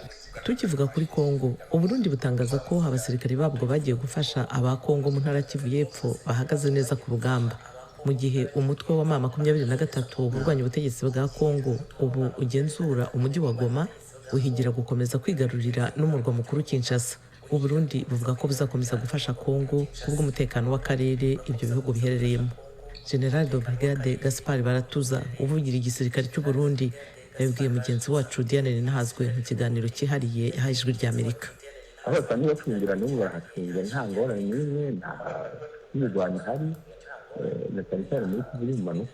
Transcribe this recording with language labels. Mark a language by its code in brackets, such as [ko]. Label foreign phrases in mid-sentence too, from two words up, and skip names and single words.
[rn] Tukivuga kuri Kongo, Uburundi butangaza ko abasirikare babwo bagiye gufasha aba Kongo mu ntara Kivu y'Epfo bahagaze neza ku rugamba, mu gihe umutwe wa M23 urwanya ubutegetsi bwa Kongo ubu ugenzura umujyi wa Goma buhigira gukomeza kwigarurira n'umurwa mukuru Kinshasa. U Burundi buvuga ko buzakomeza gufasha Kongo kubw'umutekano w'akarere ibyo bihugu biherereyemo. [fr] General de Brigade [rn] Gaspard Baratuza uvugira igisirikare cy'u Burundi yabwiye mugenzi wacu Diane Ninahazwe mu kiganiro cyihariye yahaye Ijwi ry'Amerika. Abasani bacungira n'ubu barahacungira nta ngorane n'imwe, nta mirwano ihari, na cyane cyane muri kuri manuka.